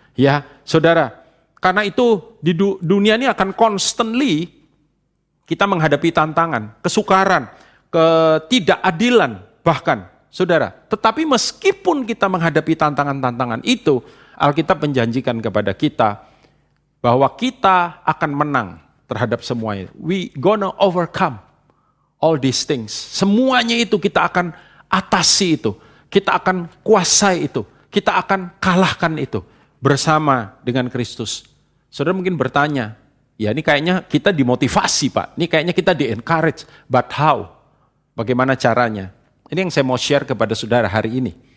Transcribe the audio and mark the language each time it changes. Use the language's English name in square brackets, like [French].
[Indonesian] Ya, saudara, karena itu di dunia ini akan constantly kita menghadapi tantangan, kesukaran, ketidakadilan bahkan, saudara. Tetapi meskipun kita menghadapi tantangan-tantangan itu, Alkitab menjanjikan kepada kita bahwa kita akan menang terhadap semuanya. [English] We gonna overcome all these things. [Indonesian] Semuanya itu kita akan atasi itu. Kita akan kuasai itu. Kita akan kalahkan itu bersama dengan Kristus. Saudara mungkin bertanya, ya ini kayaknya kita dimotivasi Pak, ini kayaknya kita di-encourage, [English] but how? [Indonesian] Bagaimana caranya? Ini yang saya mau share kepada saudara hari ini.